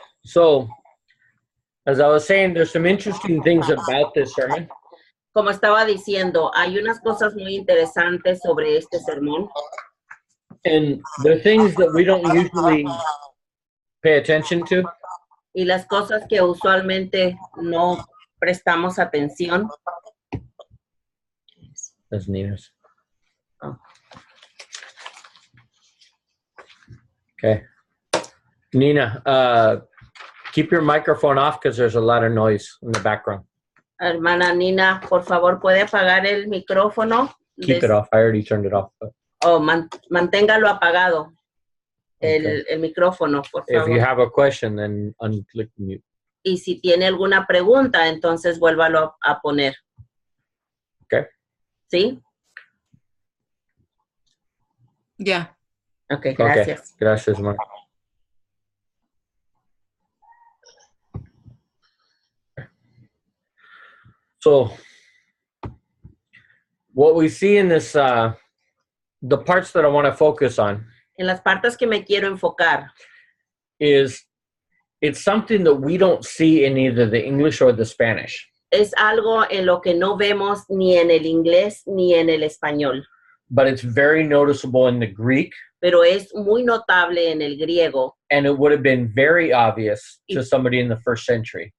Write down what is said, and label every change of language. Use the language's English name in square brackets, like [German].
[English] So, as I was saying, there's some interesting things about this sermon. [Spanish] Como estaba diciendo, hay unas cosas muy interesantes sobre este sermón [English] And the things that we don't usually pay attention to. [Spanish] y las cosas que usualmente no prestamos atención. [English] That's Nina's. Oh. Okay. Nina, keep your microphone off because there's a lot of noise in the background. [Spanish] Hermana Nina, por favor, ¿puede apagar el micrófono? [English] Keep it off. I already turned it off. But [Spanish] Oh, manténgalo apagado. [English] Okay. [Spanish] El micrófono, por [English] if you [Spanish] favor. [English] have a question, then unclick mute. [Spanish] Y si tiene alguna pregunta, entonces vuélvalo a poner. [English] Okay. [Spanish] ¿Sí? Ya. Ok, gracias. Okay. Gracias, Mark. [English] So, what we see in this, the parts that I want to focus on [Spanish] En las partes que me quiero enfocar, [English] is it's something that we don't see in either the English or the Spanish. [Spanish] es algo en lo que no vemos ni en el inglés ni en el español, [English] But it's very noticeable in the Greek, [Spanish] pero es muy notable en el griego [English] and it would have been very obvious to somebody in the first century.